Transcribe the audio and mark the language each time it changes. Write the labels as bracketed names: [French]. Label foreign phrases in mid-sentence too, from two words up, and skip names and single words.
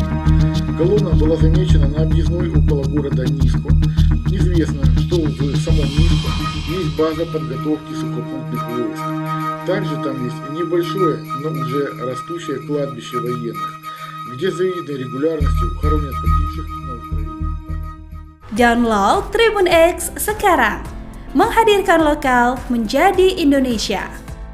[Russian] Колонна была замечена на объездной около города Ниско. Известно, что в самом Ниско есть база подготовки сухопутных войск. Также там есть небольшое, но уже растущее кладбище военных, где завидной регулярностью хоронят погибших на Украине. [Indonesian] Download Tribun X sekarang, menghadirkan lokal menjadi Indonesia.